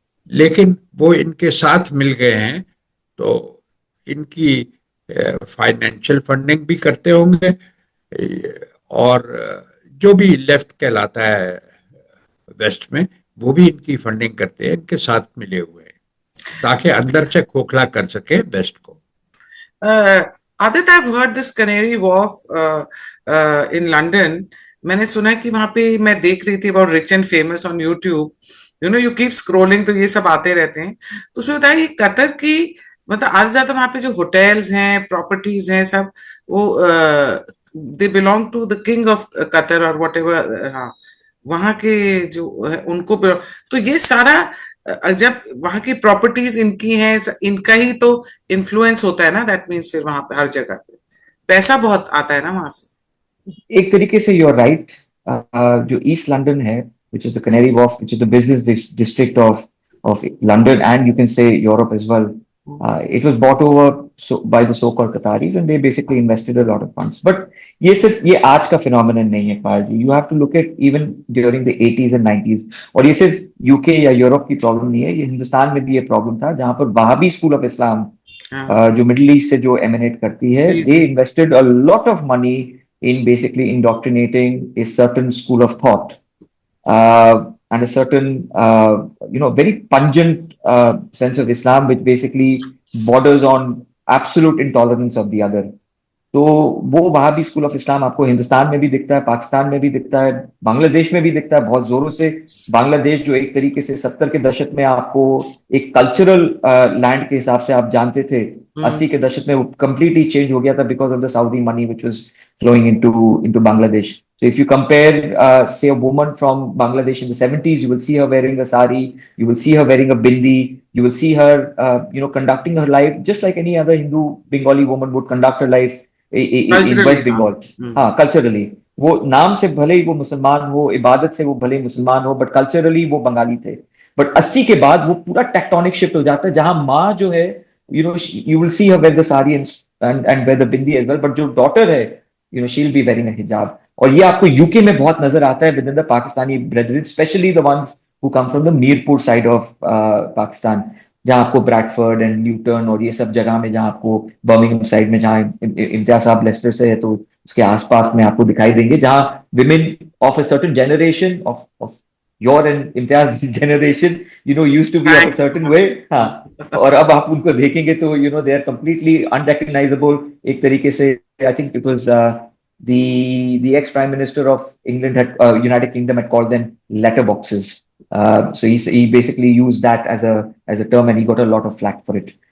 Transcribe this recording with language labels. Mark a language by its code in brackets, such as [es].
[hi] लेकिन वो इनके साथ मिल गए हैं, तो इनकी फाइनेंशियल फंडिंग भी करते होंगे, और जो भी लेफ्ट कहलाता है वेस्ट में, वो भी इनकी फंडिंग करते हैं, इनके साथ मिले हुए हैं, ताकि अंदर से खोखला कर सके वेस्ट को। [en] Aditya, I've heard this Canary Wharf in London. [hi] मैंने सुना है कि वहां पे, मैं देख रही थी [en] about rich and famous on YouTube, you keep scrolling [hi] तो ये सब आते रहते हैं। तो उसमें बताया ये कतर की, मतलब आधे ज्यादा वहां पे जो होटल्स हैं, प्रॉपर्टीज हैं, सब वो [en] they belong to the king of Qatar [hi] और [en] Whatever. [hi] हाँ, वहां के जो है उनको तो ये सारा जब वहां की प्रॉपर्टीज इनकी हैं, इनका ही तो इन्फ्लुएंस होता है ना। [en] that means [hi] फिर वहां पे हर जगह पे पैसा बहुत आता है ना वहां से। एक तरीके से [en] You are right. [hi] जो ईस्ट लंदन है, [en] which is the Canary Wharf, which is the business district of London, and you can say Europe as well. It was bought over by the so-called Qataris, and they basically invested a lot of funds. But [hi] ये आज का phenomenon नहीं है पायल जी। [en] You have to look at even during the 80s and 90s. [hi] और ये सिर्फ UK या Europe की प्रॉब्लम नहीं है, ये हिंदुस्तान में भी ये प्रॉब्लम था, जहां पर वहाबी स्कूल ऑफ इस्लाम हाँ, जो मिडिल ईस्ट से जो एमिनेट करती है, जी [en] दे [hi] जी। [en] Invested a lot of money in basically indoctrinating a certain school of thought, and a certain, very pungent sense of Islam, which basically borders on absolute intolerance of the other. [hi] तो वो Wahhabi school of Islam आपको हिंदुस्तान में भी दिखता है, पाकिस्तान में भी दिखता है, बांग्लादेश में भी दिखता है बहुत जोरों से। बांग्लादेश जो एक तरीके से 70 के दशक में आपको एक कल्चरल लैंड के हिसाब से आप जानते थे, 80 के दशक में वो कंप्लीटली चेंज हो गया था [en] Because of the Saudi money which was flowing into Bangladesh. So if you compare, say, a woman from Bangladesh in the 70s, you will see her wearing a sari, you will see her wearing a bindi, you will see her, conducting her life just like any other Hindu Bengali woman would conduct her life in culturally, West [hi] हाँ। [en] Bengal. [hi] हाँ, culturally वो नाम से भले ही वो मुसलमान हो, इबादत से वो भले ही मुसलमान हो, बट कल्चरली वो बंगाली थे। [en] but [hi] 80 के बाद वो पूरा टेक्टोनिक शिफ्ट हो जाता है, जहां माँ जो है, [en] you will see her wear the sari and wear the bindi as well, but [hi] जो डॉटर है, [en] She'll be wearing a hijab. [hi] और ये आपको यूके में बहुत नजर आता है [en] within the Pakistani brethren, especially the ones who come from the Mirpur side of Pakistan, [hi] जहां आपको ब्रैडफोर्ड एंड न्यूटन और ये सब जगह में, जहां आपको बर्मिंघम साइड में, जहां इम्तियाज साहब लेस्टर से है तो उसके आसपास में आपको दिखाई देंगे, जहां [en] Women of a certain generation of your and Imtiaz generation, used to be of a thanks. Certain way. [hi] हाँ, और अब आप उनको देखेंगे तो [en] they are completely unrecognizable [hi] एक तरीके से। [en] I think it was the ex prime minister of England had United Kingdom had called them letterboxes. So he basically used that as a term, and he got a lot of flack for it.